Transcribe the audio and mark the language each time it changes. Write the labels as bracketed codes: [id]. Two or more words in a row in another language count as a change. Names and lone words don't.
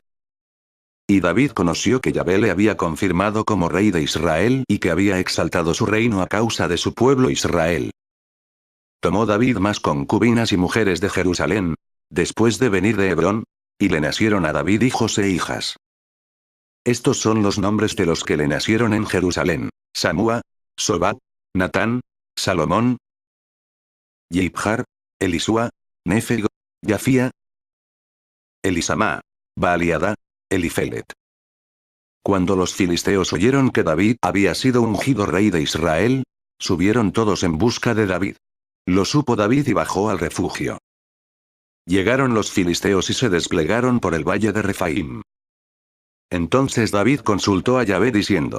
[es] Y David conoció que Yahvé le había confirmado como rey de Israel y que había exaltado su reino a causa de su pueblo Israel. Tomó David más concubinas y mujeres de Jerusalén, después de venir de Hebrón, y le nacieron a David hijos e hijas. Estos son los nombres de los que le nacieron en Jerusalén: Samúa, Sobab, Natán, Salomón, Yibjar, Elisúa, Néfego, Yafía, Elisamá, Baaliada, Elifelet. Cuando los filisteos oyeron que David había sido ungido rey de Israel, subieron todos en busca de David. Lo supo David y bajó al refugio. Llegaron los filisteos y se desplegaron por el valle de Refaim. Entonces David consultó a Yahvé diciendo: